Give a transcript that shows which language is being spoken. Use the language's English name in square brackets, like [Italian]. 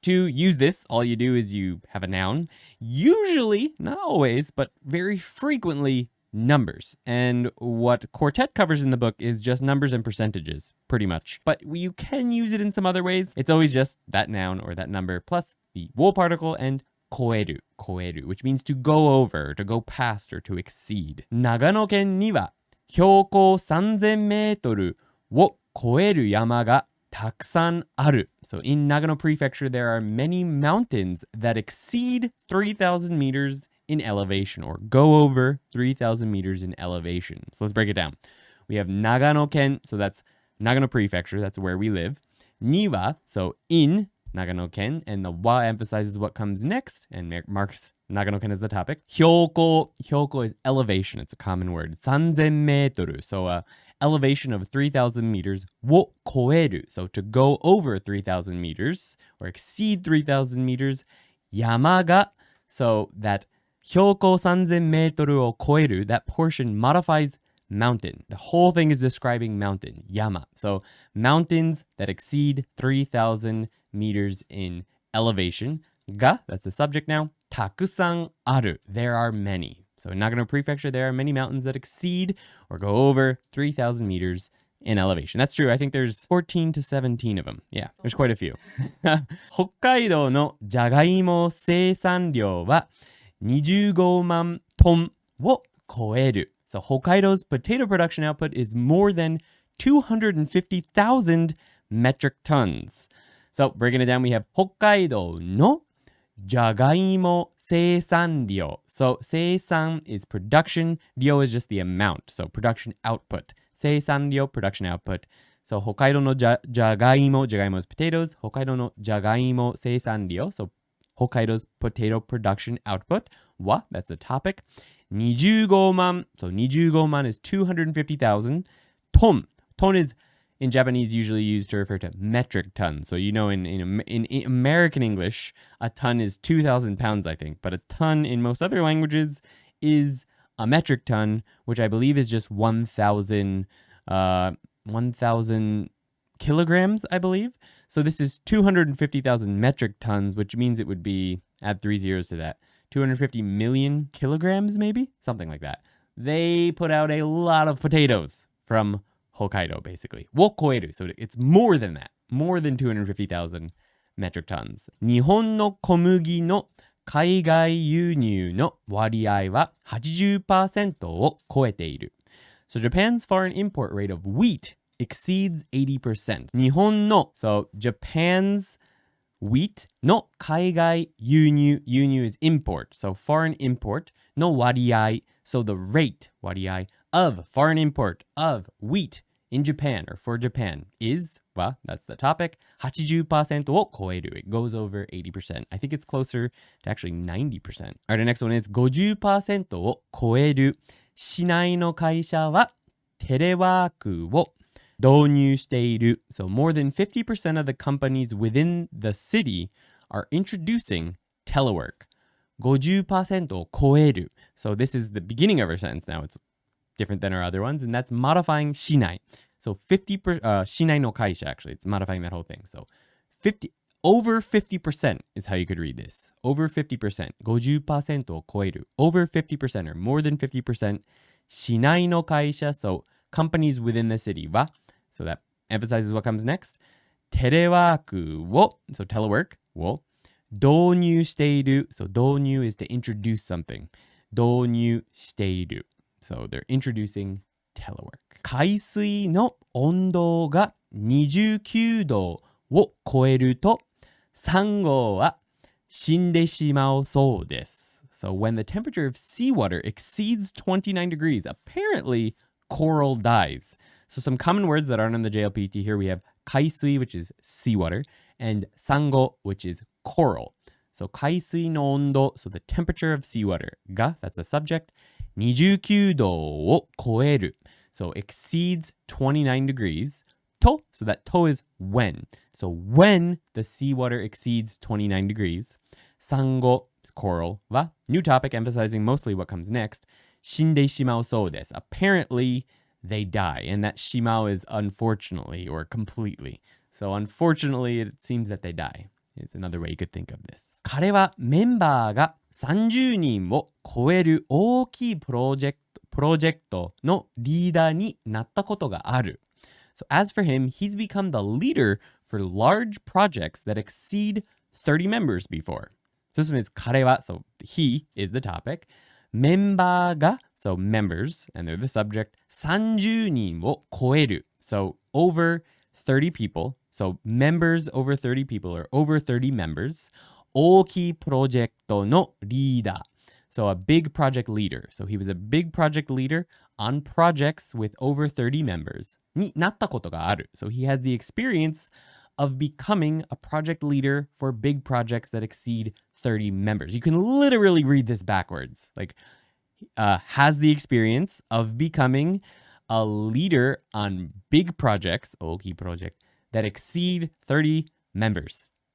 [English] To use this, all you do is you have a noun, usually, not always, but very frequently, numbers. And what Quartet covers in the book is just numbers and percentages, pretty much. But you can use it in some other ways. It's always just that noun or that number plus the を particle and 超える, which means to go over, to go past, or to exceed. [Japanese] 長野県には標高3000メートルを超える山がたくさんある. [English] So in Nagano Prefecture, there are many mountains that exceed 3,000 meters in elevation, or go over 3,000 meters in elevation. So let's break it down. We have Nagano-ken, so that's Nagano Prefecture, that's where we live. Niwa, so in Nagano-ken, and the wa emphasizes what comes next, and marks Nagano-ken as the topic. Hyoko is elevation, it's a common word. 3,000 meter, so elevation of 3,000 meters. [Japanese] を超える, [English] so to go over 3,000 meters, or exceed 3,000 meters. [Japanese] 山が, [English] so that [Japanese] 標高3000メートルを超える, [English] that portion modifies mountain. The whole thing is describing mountain, yama. So mountains that exceed 3,000 meters in elevation. Ga, that's the subject now. [Japanese] たくさんある, [English] there are many. So in Nagano Prefecture, there are many mountains that exceed or go over 3,000 meters in elevation. That's true. I think there's 14 to 17 of them. Yeah, there's quite a few. [Japanese] 北海道のじゃがいも生産量は25万トンを超える. [English] So Hokkaido's potato production output is more than 250,000 metric tons. So breaking it down, we have [Japanese] 北海道のじゃがいも生産量. [English] So 生産 is production, 量 is just the amount. So production output. 生産量, production output. So [Japanese] 北海道のじゃがいも [English] is potatoes. [Japanese] 北海道のじゃがいも生産量. [English] So Hokkaido's potato production output. Wa, that's the topic. 25万.So 25万 is 250,000. Ton. Ton is in Japanese usually used to refer to metric tons. So you know in American English, a ton is 2,000 pounds, I think. But a ton in most other languages is a metric ton, which I believe is just 1,000 kilograms, I believe. So this is 250,000 metric tons, which means it would be, add 3 zeros to that, 250 million kilograms maybe? Something like that. They put out a lot of potatoes from Hokkaido, basically. [Japanese] を超える. [English] So it's more than that. More than 250,000 metric tons. [Japanese] 日本の小麦の海外輸入の割合は 80% を超えている. [English] So Japan's foreign import rate of wheat exceeds 80%. 日本の, so Japan's wheat [Japanese] の海外輸入, [English] 輸入 is import, so foreign import [Japanese] の割合, [English] so the rate 割合 of foreign import of wheat in Japan or for Japan is, well, that's the topic, [Japanese] 80% を超える. [English] It goes over 80%. I think it's closer to actually 90%. All right, the next one is [Japanese] 50% を超える市内の会社はテレワークを導入している. [English] So more than 50% of the companies within the city are introducing telework. [Japanese] 50% を超える. [English] So this is the beginning of our sentence now. It's different than our other ones, and that's modifying 市内. So 50%, [Japanese] 市内の会社, [English] actually, it's modifying that whole thing. So over 50% is how you could read this. Over 50%. [Japanese] 50% を超える. [English] Over 50% or more than 50%. [Japanese] 市内の会社, [English] so companies within the city は, so that emphasizes what comes next. [Japanese] テレワークを, [English] so telework [Japanese] を導入している. [English] So 導入 is to introduce something. [Japanese] 導入している. [English] So they're introducing telework. [Japanese] 海水の温度が29度を超えるとサンゴは死んでしまうそうです. [English] So when the temperature of seawater exceeds 29 degrees, apparently coral dies. So some common words that aren't on the JLPT here, we have 海水, which is seawater, and サンゴ, which is coral. So [Japanese] 海水の温度, [English] so the temperature of seawater が, that's the subject, [Japanese] 29度を超える. [English] So exceeds 29 degrees. To, so that to is when. So when the seawater exceeds 29 degrees. Sango is coral. Wa, new topic emphasizing mostly what comes next. [Japanese] 死んでしまうそうです. [English] Apparently they die. And that shimao is unfortunately or completely. So unfortunately, it seems that they die. Is another way you could think of this. [Japanese] 彼はメンバーが30人を超える大きいプロジェクトのリーダーになったことがある。 [English] So as for him, he's become the leader for large projects that exceed 30 members before. So this one is [Japanese] 彼は, [English] so he is the topic. [Japanese] メンバーが, [English] so members, and they're the subject. [Japanese] 30人を超える, [English] so over 30 people. So members over 30 people or over 30 members. [Japanese] 大きいプロジェクトのリーダー. [English] So a big project leader. So he was a big project leader on projects with over 30 members. [Japanese] になったことがある. [English] So he has the experience of becoming a project leader for big projects that exceed 30 members. You can literally read this backwards. Like, has the experience of becoming a leader on big projects, 大きい project, that exceed 30 members.